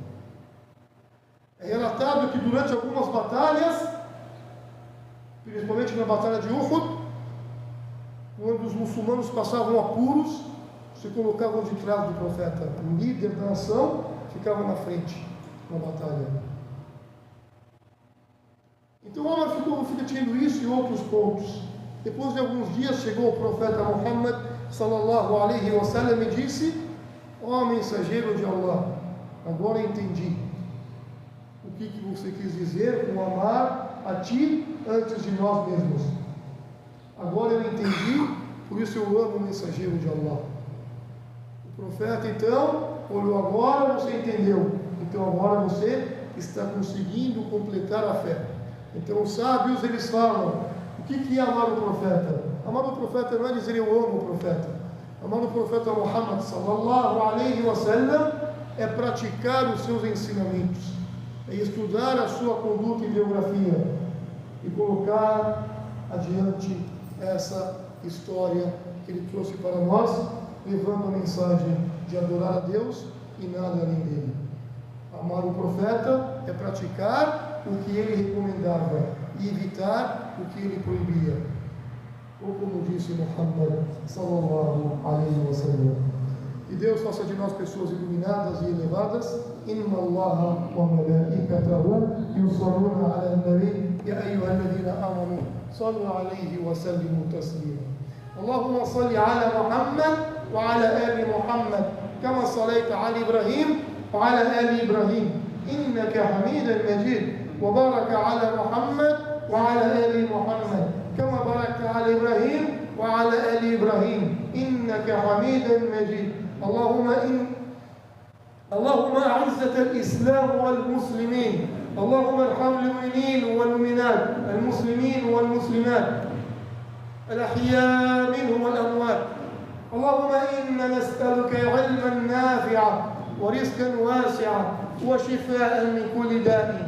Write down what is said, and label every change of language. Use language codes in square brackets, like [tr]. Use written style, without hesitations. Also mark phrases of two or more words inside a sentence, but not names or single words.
[pt] É relatado que durante algumas batalhas, principalmente na batalha de Uhud, quando os muçulmanos passavam apuros, se colocavam de trás do profeta. O líder da nação ficava na frente na batalha. Então Omar ficou refletindo isso e outros pontos. Depois de alguns dias chegou o profeta Muhammad [ar] صلى الله عليه وسلم [pt] e disse: ó mensageiro de Allah, agora entendi o que você quis dizer com amar a ti antes de nós mesmos. Agora eu entendi, por isso eu amo o mensageiro de Allah. profeta, então, olhou agora, você entendeu. Então agora você está conseguindo completar a fé. Então os sábios, eles falam, o que é amar o profeta? Amar o profeta não é dizer eu amo o profeta. Amar o profeta Muhammad [ar] صلى الله عليه وسلم [pt] é praticar os seus ensinamentos, é estudar a sua conduta e biografia e colocar adiante essa história que ele trouxe para nós, levando a mensagem de adorar a Deus e nada além dele. Amar o profeta é praticar o que ele recomendava e evitar o que ele proibia. Ou como disse Muhammad [ar] صلى الله عليه وسلم. [pt] Que Deus faça de nós pessoas iluminadas e elevadas. [ar] إن الله وملائكته يصلون على النبي يا أيها الذين آمنوا صلوا عليه وسلموا تسليما. اللهم صل على محمد وعلى آل محمد كما صليت على إبراهيم وعلى آل إبراهيم إنك حميد مجيد. وبارك على محمد وعلى آل محمد كما باركت على إبراهيم وعلى آل إبراهيم إنك حميد مجيد. اللهم أعزة الإسلام والمسلمين. اللهم ارحم المؤمنين والمؤمنات المسلمين والمسلمات الأحياء منهم والأموات. اللهم إنا نسألك علما نافعا ورزقا واسعا وشفاء من كل داء.